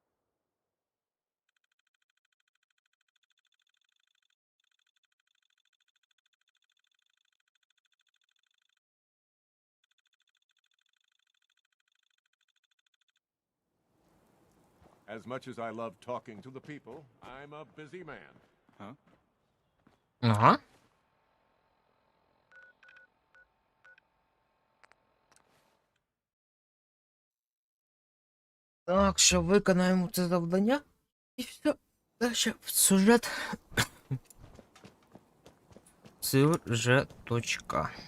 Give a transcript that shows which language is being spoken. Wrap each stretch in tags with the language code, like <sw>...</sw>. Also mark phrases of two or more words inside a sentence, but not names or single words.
<en>As much as I love talking to the people, I'm a busy man. Huh?</en> <uk>Ага. Так, що виконаємо це завдання. І все. Дальше в сюжет. Сюжеточка.</uk>